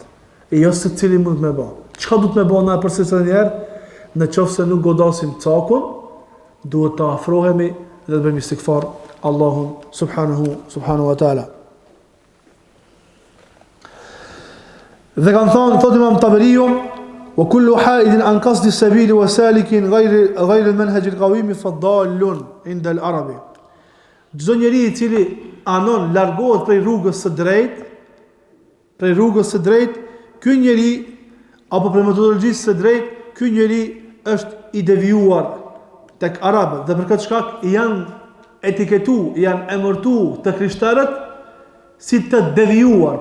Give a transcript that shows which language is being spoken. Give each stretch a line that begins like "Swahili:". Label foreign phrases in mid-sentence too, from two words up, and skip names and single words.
Albanian: E jo se cili mund me bë. Çka duhet me bë na për së njerë? Në qoftë se nuk godasim cakun, duhet të afrohemi dhe të bëjmë istighfar Allahun
Arabic: سبحانه وتعالى.
Albanian: Dhe kanë thonë, thot
Arabic: Imam Taberiu, وكل حائد عن قصد السبيل وسالك غير المنهج القويم فضال عند العرب.
Albanian: Çdo njeri i cili anon largohet prej rrugës së drejtë, ky njeri apo për metodologjisë së drejtë, ky njeri është i devijuar tek arabët dhe për këtë shkak janë etiketuar, janë emërtuar të krishterët si të devijuar.